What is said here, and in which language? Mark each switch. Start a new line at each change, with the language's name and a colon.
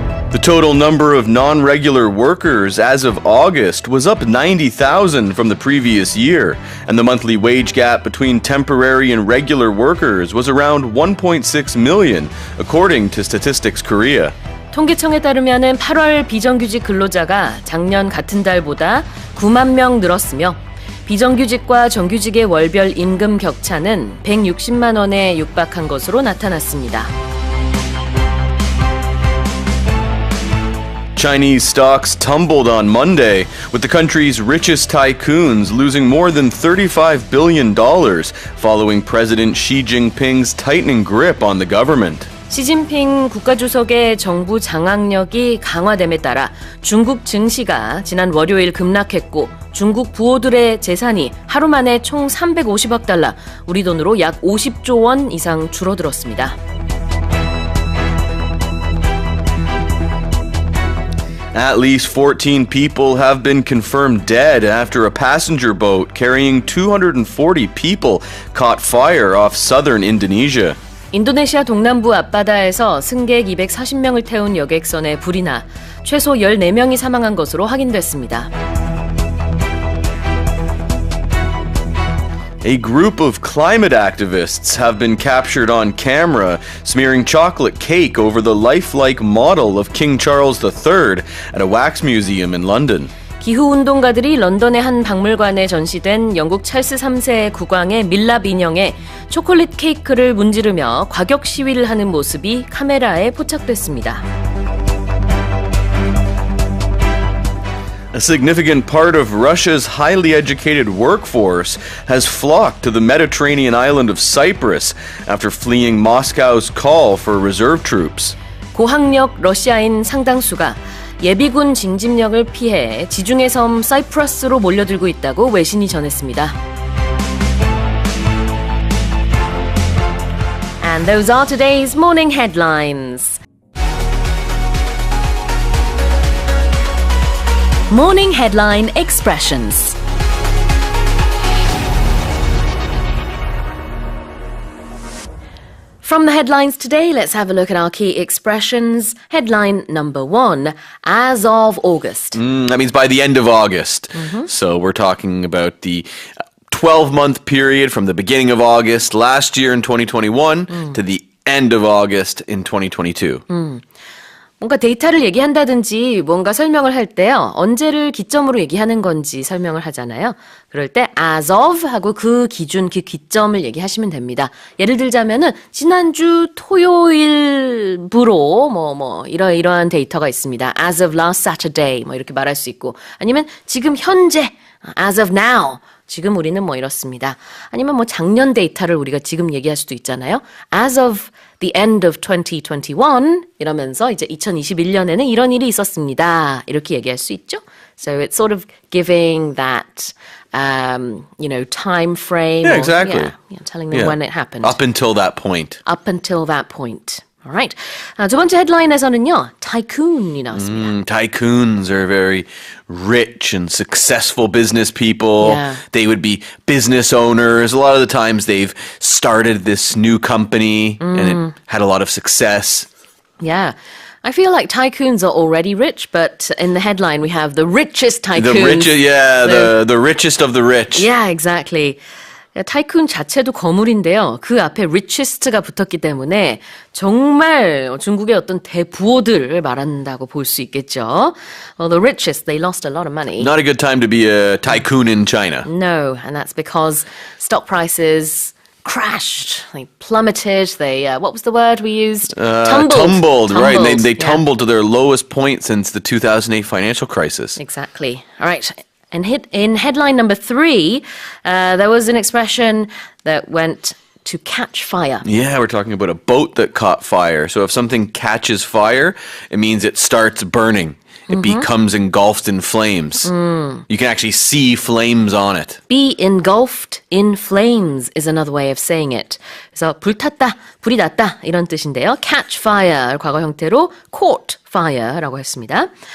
English: The total number of non-regular workers as of August was up 90,000 from the previous year, and the monthly wage gap between temporary and regular workers was around 1.6 million, according to Statistics Korea.
Korean: 통계청에 따르면 8월 비정규직 근로자가 작년 같은 달보다 9만 명 늘었으며 비정규직과 정규직의 월별 임금 격차는 160만 원에 육박한 것으로 나타났습니다.
English: Chinese stocks tumbled on Monday, with the country's richest tycoons losing more than $35 billion following President Xi Jinping's tightening grip on the government.
Korean: 시진핑 국가주석의 정부 장악력이 강화됨에 따라 중국 증시가 지난 월요일 급락했고 중국 부호들의 재산이 하루 만에 총 350억 달러, 우리 돈으로 약 50조 원 이상 줄어들었습니다.
English: At least 14 people have been confirmed dead after a passenger boat carrying 240 people caught fire off southern Indonesia.
Korean: 인도네시아 동남부 앞바다에서 승객 240명을 태운 여객선에 불이 나 최소 14명이 사망한 것으로 확인됐습니다.
English: A group of climate activists have been captured on camera smearing chocolate cake over the lifelike model of King Charles III at a wax museum in London.
Korean: 기후운동가들이 런던의 한 박물관에 전시된 영국 찰스 3세의 국왕의 밀랍 인형에 초콜릿 케이크를 문지르며 과격 시위를 하는 모습이 카메라에 포착됐습니다.
English: A significant part of Russia's highly educated workforce has flocked to the Mediterranean island of Cyprus after fleeing Moscow's call for reserve troops.
Korean: 고학력 러시아인 상당수가 예비군 징집력을 피해 지중해 섬 사이프러스로 몰려들고 있다고 외신이 전했습니다.
English: And those are today's morning headlines. Morning headline expressions. From the headlines today, let's have a look at our key expressions. Headline number 1, as of August. That means by the end of August. So we're talking about the 12-month period from the beginning of August last year in 2021 to the end of August in 2022.
Korean: 뭔가 데이터를 얘기한다든지 뭔가 설명을 할 때요. 언제를 기점으로 얘기하는 건지 설명을 하잖아요. 그럴 때 as of 하고 그 기준, 그 기점을 얘기하시면 됩니다. 예를 들자면은 지난주 토요일부로 이러이러한 데이터가 있습니다.
English: as of last Saturday
Korean: 이렇게 말할 수 있고 아니면 지금 현재
English: as of now
Korean: 지금 우리는 이렇습니다. 아니면 작년 데이터를 우리가 지금 얘기할 수도 있잖아요.
English: As of the end of 2021
Korean: 이러면서 이제 2021년에는 이런 일이 있었습니다. 이렇게 얘기할 수 있죠.
English: So it's sort of giving that, time frame. Yeah, exactly. Telling them when it happened. Up until that point. Up until that point. Alright.
Korean: 두 번째 헤드라인에서는요. 타이쿤이 나왔습니다.
English: Tycoons are very rich and successful business people. Yeah. They would be business owners. A lot of the times they've started this new company and it had a lot of success. Yeah. I feel like tycoons are already rich, but in the headline we have the richest tycoons. The richest of the rich. Yeah, exactly.
Korean: 타이쿤 자체도 거물인데요. 그 앞에 richest가 붙었기 때문에 정말 중국의 어떤 대부호들을 말한다고 볼 수 있겠죠.
English: Well, the richest, they lost a lot of money. Not a good time to be a tycoon in China. No, and that's because stock prices crashed, they plummeted, they, what was the word we used? Tumbled, right. They yeah. tumbled to their lowest point since the 2008 financial crisis. Exactly. All right. And in headline number 3, there was an expression that went to catch fire. Yeah, we're talking about a boat that caught fire. So if something catches fire, it means it starts burning. It becomes engulfed in flames. You can actually see flames on it. Be engulfed in flames is another way of saying it.
Korean: 그래서 불탔다, 불이 났다 이런 뜻인데요. Catch fire, 과거 형태로 caught fire라고 했습니다.